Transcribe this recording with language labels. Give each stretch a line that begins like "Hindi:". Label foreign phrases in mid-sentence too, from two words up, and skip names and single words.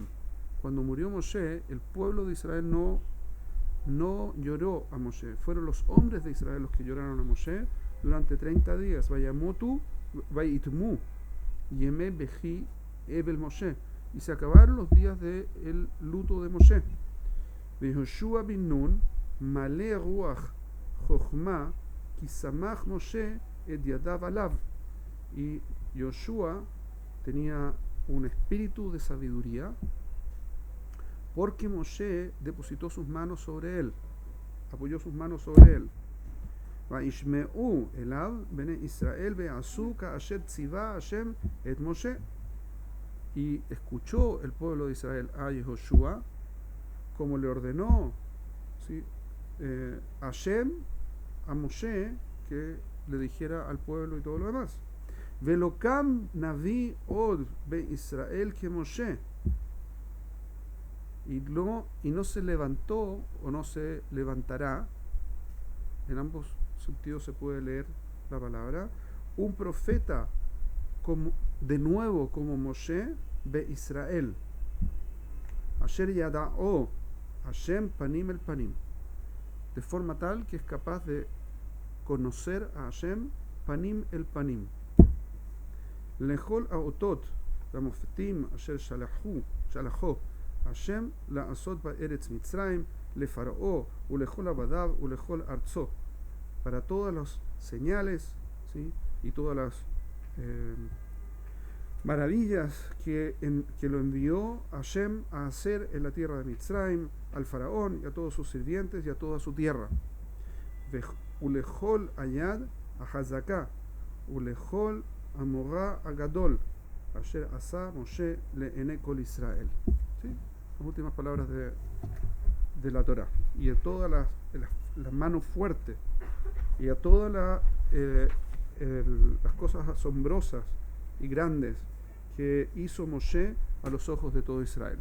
Spanish: Cuando murió Moshe, el pueblo de Israel no lloró a Moshe. Fueron los hombres de Israel los que lloraron a Moshe durante 30 días.
Hebrew: וימותו ויתמו ימי בכי אבל משה.
Spanish: y se acabaron los días del luto de Moshe.
Hebrew: יהושע בן נון מלא רוח חכמה כי סמך משה את ידיו עליו.
Spanish: Y Yoshua tenía un espíritu de sabiduría porque Moshe depositó sus manos sobre él, apoyó sus manos sobre él.
Hebrew: וישמעו אליו בני ישראל ויעשו כאשר צוה השם את משה.
Spanish: Y escuchó el pueblo de Israel a Yehoshua como le ordenó, ¿sí? Hashem a Moshe que le dijera al pueblo y todo lo demás.
Hebrew: ולא קם נביא עוד ב ישראל que Moshe.
Spanish: Y no se levantó o no se levantará, en ambos sentidos se puede leer la palabra, un profeta de nuevo como Moshe
Hebrew: ב ישראל. אשר ידעו השם פנים אל פנים.
Spanish: De forma tal que es capaz de conocer a Hashem
Hebrew: פנים אל פנים. לכל האתות והמופתים אשר שלחו השם לעשות בארץ מצרים לפרעה ולכל עבדיו ולכל ארצו.
Spanish: Para todas las señales, ¿sí? Y todas las maravillas que lo envió Hashem a hacer en la tierra de Mitzrayim, al faraón y a todos sus sirvientes y a toda su tierra.
Hebrew: ולכל היד החזקה ולכל המורא הגדול אשר עשה משה לעיני כל ישראל.
Spanish: ¿Sí? Las últimas palabras de la Torá. Y a todas las manos fuertes y a todas las cosas asombrosas y grandes que hizo Moshe a los ojos de todo Israel.